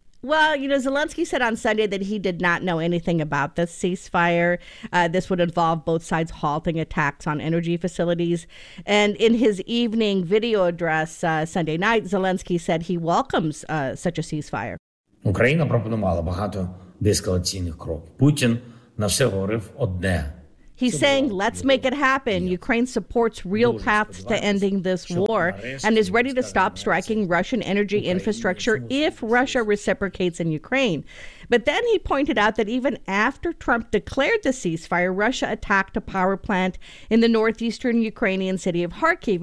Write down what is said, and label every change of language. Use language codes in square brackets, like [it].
[en] Well, you know, Zelensky said on Sunday that he did not know anything about this ceasefire. This would involve both sides halting attacks on energy facilities. And in his evening video address Sunday night, Zelensky said he welcomes such a ceasefire. [uk] Україна пропонувала багато деескалаційних кроків. Путін на все говорив одне. [en] He's saying, let's make it happen. Ukraine supports real paths to ending this war and is ready to stop striking Russian energy infrastructure if Russia reciprocates in Ukraine. But then he pointed out that even after Trump declared the ceasefire, Russia attacked a power plant in the northeastern Ukrainian city of Kharkiv.